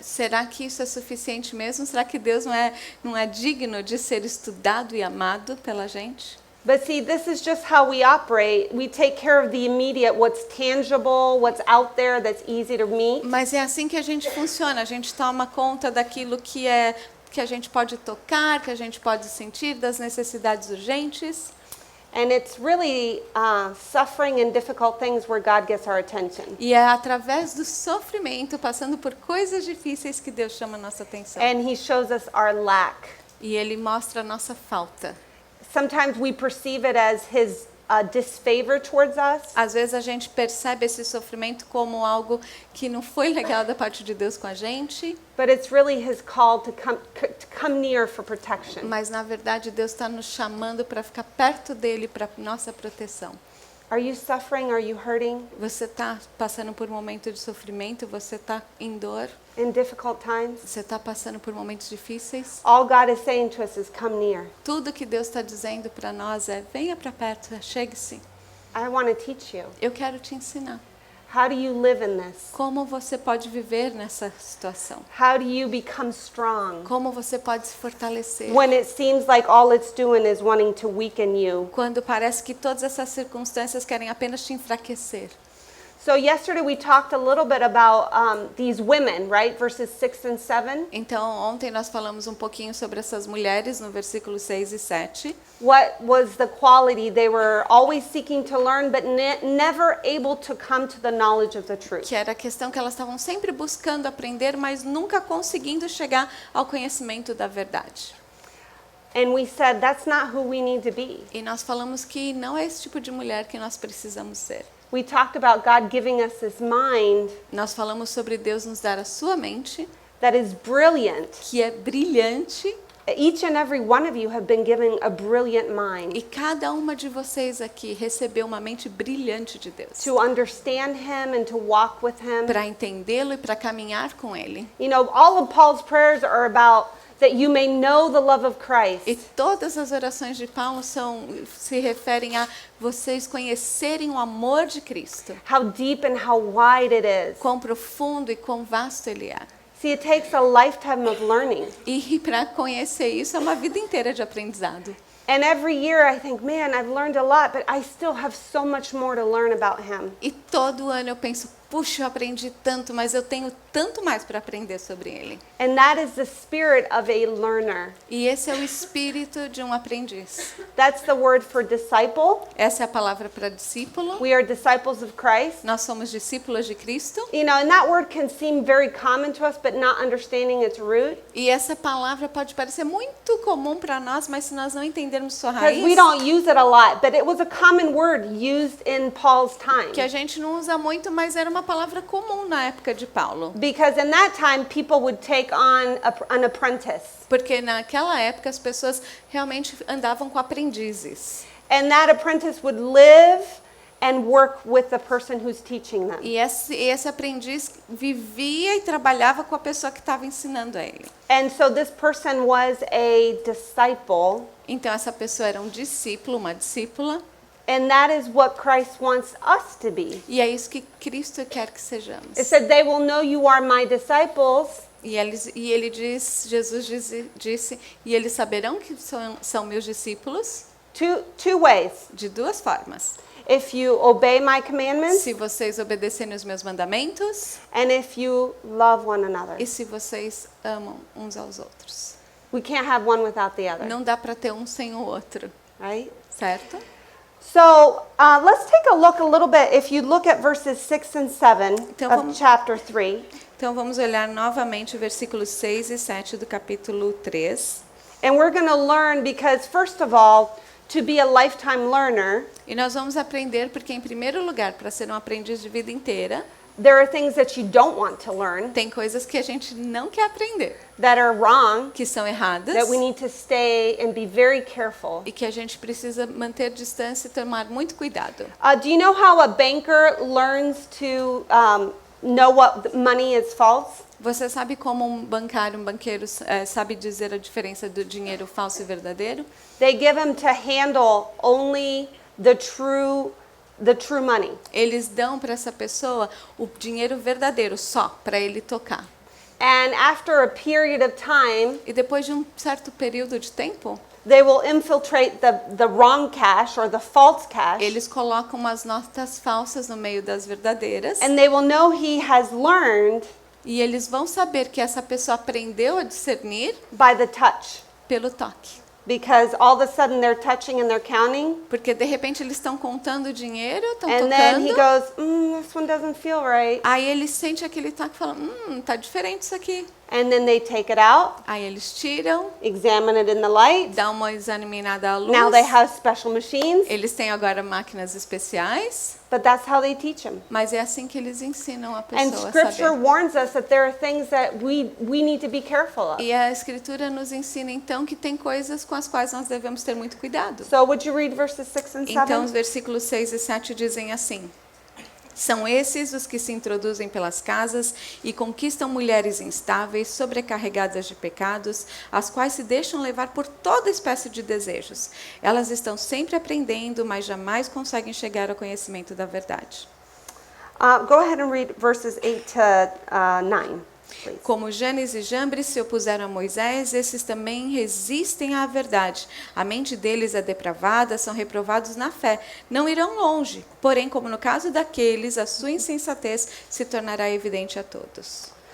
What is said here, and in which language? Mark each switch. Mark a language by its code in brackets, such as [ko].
[pt] Será que isso é suficiente mesmo? Será que Deus não é digno de ser estudado e amado pela gente? [en] But see, this is just how we operate. We take care of the immediate, what's tangible, what's out there that's easy to meet. [pt] Mas é assim que a gente funciona. A gente toma conta daquilo que a gente pode tocar, que a gente pode sentir, das necessidades urgentes. [en] And it's really suffering and difficult things where God gets our attention. [pt] E é através do sofrimento, passando por coisas difíceis, que Deus chama a nossa atenção. [en] And He shows us our lack. [pt] E Ele mostra a nossa falta. [en] Sometimes we perceive it as His disfavor towards us. [pt] Às vezes a gente percebe esse sofrimento como algo que não foi legal da parte de Deus com a gente, [en] But it's really His call to come near for protection. [pt] mas na verdade Deus está nos chamando para ficar perto dele, para nossa proteção. [en] Are you suffering? Are you hurting [pt] Você está passando por um momento de sofrimento? Você está em dor? [en] in difficult times? [pt] Você está passando por momentos difíceis? [en] All God is saying to us is come near. [pt] Tudo que Deus está dizendo para nós é: venha para perto, chegue-se. [en] I want to teach you. [pt] Eu quero te ensinar. [en] How do you live in this? [pt] Como você pode viver nessa situação? [en] How do you become strong [pt] Como você pode se fortalecer? [en] when it seems like all it's doing is wanting to weaken you? [pt] Quando parece que todas essas circunstâncias querem apenas te enfraquecer. [en] So yesterday we talked a little bit about these women, right? Verses 6 and 7. [pt] Então, ontem nós falamos um pouquinho sobre essas mulheres no versículo 6 e 7. [en] What was the quality? They were always seeking to learn, but never able to come to the knowledge of the truth. [pt] Que era a questão que elas estavam sempre buscando aprender, mas nunca conseguindo chegar ao conhecimento da verdade. [en] And we said that's not who we need to be. [pt] E nós falamos que não é esse tipo de mulher que nós precisamos ser. [en] We talked about God giving us this mind [pt] Nós falamos sobre Deus nos dar a sua mente, [en] that is brilliant. [pt] que é brilhante, [en] Each and every one of you have been given a brilliant mind [pt] e cada uma de vocês aqui recebeu uma mente brilhante de Deus. [en] to understand Him and to walk with Him. [pt] Para entendê-lo e para caminhar com Ele. [en] You know, all of Paul's prayers are about that you may know the love of Christ. [pt] E todas as orações de Paulo se referem a vocês conhecerem o amor de Cristo. [en] How deep and how wide it is. [pt] Quão profundo e quão vasto Ele é. [en] See, it takes a lifetime of learning. [pt] E para conhecer isso é uma vida inteira de aprendizado. [en] And every year I think, man, I've learned a lot, but I still have so much more to learn about Him. [pt] E todo ano eu penso, puxa, eu aprendi tanto, mas eu tenho tanto mais para aprender sobre ele. [en] And that is the spirit of a learner. [pt] E esse é o espírito de um aprendiz. [en] That's the word for disciple. [pt] Essa é a palavra para discípulo. [en] We are disciples of Christ. [pt] Nós somos discípulos de Cristo. [en] You know, and that word can seem very common to us, but not understanding its root. [pt] E essa palavra pode parecer muito comum para nós, mas se nós não entendermos sua [en] Because [pt] raiz, [en] we don't use it a lot, but it was a common word used in Paul's time. [pt] que a gente não usa muito, mas era uma palavra comum na época de Paulo. [en] Because in that time, people would take on an apprentice. [pt] Porque naquela época as pessoas realmente andavam com aprendizes. [en] And that apprentice would live and work with the person who's teaching them. [pt] E esse aprendiz vivia e trabalhava com a pessoa que estava ensinando a ele. [en] And so this person was a disciple, [pt] Então essa pessoa era um discípulo, uma discípula, [en] and that is what Christ wants us to be. [pt] e é isso que Cristo quer que sejamos. [en] It said, "They will know you are my disciples [pt] Ele diz, Jesus disse, e eles saberão que são meus discípulos [en] two ways. [pt] de duas formas. [en] If you obey my commandments [pt] Se vocês obedecerem os meus mandamentos [en] and if you love one another." [pt] e se vocês amam uns aos outros. [en] We can't have one without the other, [pt] Não dá para ter um sem o outro, [en] right? [pt] certo? [en] So let's take a look a little bit. If you look at verses 6 and 7 [pt] Então, [en] of [pt] vamos- [en] chapter 3, [pt] Então vamos olhar novamente o versículos 6 e 7 do capítulo 3. [en] and we're going to learn because, first of all, to be a lifetime learner, [pt] E nós vamos aprender porque, em primeiro lugar, para ser um aprendiz de vida inteira, [en] there are things that you don't want to learn [pt] tem coisas que a gente não quer aprender, [en] that are wrong, [pt] que são erradas, [en] that we need to stay and be very careful. [pt] e que a gente precisa manter distância e tomar muito cuidado. [en] Do you know how a banker learns to know what money is false? [pt] Você sabe como um banqueiro sabe dizer a diferença do dinheiro falso e verdadeiro? [en] They give him to handle only the true money. [pt] Eles dão para essa pessoa o dinheiro verdadeiro só, para ele tocar. [en] And after a period of time, [pt] E depois de um certo período de tempo, [en] they will infiltrate the wrong cash or the false cash, [pt] eles colocam umas notas falsas no meio das verdadeiras. [en] and they will know he has learned [pt] E eles vão saber que essa pessoa aprendeu a discernir [en] by the touch. [pt] pelo toque. [en] Because all of a sudden they're touching and they're counting, [pt] Porque de repente eles estão contando o dinheiro, estão [en] and then he [pt] tocando. [en] goes, this one doesn't feel right. [pt] Aí ele sente aquele toque e fala, tá diferente isso aqui. [en] And then they take it out, [pt] Aí eles tiram, [en] examine it in the light. [pt] dão uma examinada à luz. [en] Now they have special machines, [pt] Eles têm agora máquinas especiais, [en] but that's how they teach them. [pt] mas é assim que eles ensinam a [en] And [pt] pessoa a [en] Scripture [pt] saber. [en] warns us that there are things that we need to be careful of. [pt] E a Escritura nos ensina, então, que tem coisas com as quais nós devemos ter muito cuidado. [en] So would you read verses 6 and 7? [pt] Então, os versículos 6 e 7 dizem assim: São esses os que se introduzem pelas casas e conquistam mulheres instáveis, sobrecarregadas de pecados, as quais se deixam levar por toda espécie de desejos. Elas estão sempre aprendendo, mas jamais conseguem chegar ao conhecimento da verdade. [en] Go ahead and read verses 8 to 9, please. [pt] Como Janes e Jambres se opuseram a Moisés, esses também resistem à verdade. A mente deles é depravada, são reprovados na fé. Não irão longe, porém, como no caso daqueles, a sua insensatez se tornará evidente a todos.